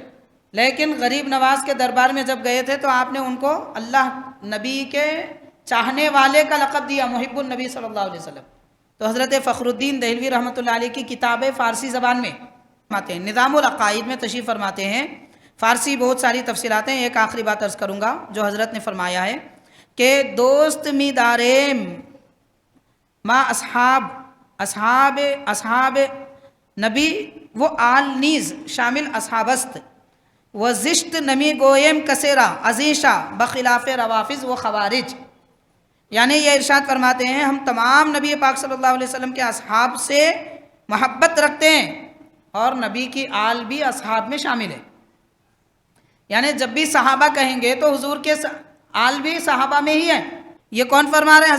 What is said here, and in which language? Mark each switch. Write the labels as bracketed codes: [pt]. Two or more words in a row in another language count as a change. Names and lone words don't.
[ur] لیکن غریب نواز کے دربار میں جب گئے تھے تو آپ نے ان کو اللہ نبی کے چاہنے والے کا لقب دیا، [ar] محب النبی صلی اللہ علیہ وسلم. [ur] تو حضرت فخر الدین دہلوی [ar] رحمۃ اللہ علیہ [ur] کی کتابیں فارسی زبان میں فرماتے ہیں، نظام العقائد میں تشریف فرماتے ہیں. فارسی بہت ساری تفصیلات ہیں. ایک آخری بات عرض کروں گا جو حضرت نے فرمایا ہے کہ [fa] دوست می داریم ما اصحاب نبی وہ آل نیز شامل اصحاب است و زشت نمی گویم کسیرا عزیشہ بخلاف روافظ و خوارج. [ur] یعنی یہ ارشاد فرماتے ہیں ہم تمام نبی پاک [ar] صلی اللہ علیہ وسلم [ur] کے اصحاب سے محبت رکھتے ہیں اور نبی کی آل بھی اصحاب میں شامل ہے. یعنی جب بھی صحابہ کہیں گے تو حضور کے آل بھی صحابہ میں ہی ہیں. یہ کون فرما رہے ہیں؟